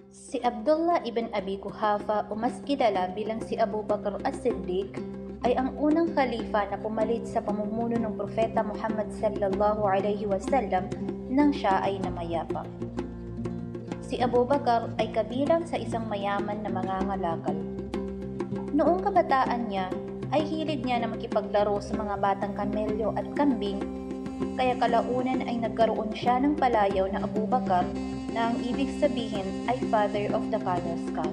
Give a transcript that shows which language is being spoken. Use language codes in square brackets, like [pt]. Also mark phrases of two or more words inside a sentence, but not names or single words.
[tl] Si Abdullah ibn Abi Quhafa o mas kilala bilang si Abu Bakr as-Siddiq ay ang unang khalifa na pumalit sa pamumuno ng Propeta Muhammad [ar] صلى الله عليه وسلم [tl] nang siya ay namayapa. Si Abu Bakr ay kabilang sa isang mayaman na mangangalakal. Noong kabataan niya ay hilig niya na makipaglaro sa mga batang kamelyo at kambing, kaya kalaunan ay nagkaroon siya ng palayaw na Abu Bakr na ang ibig sabihin ay [en] Father of the Camel's Calf.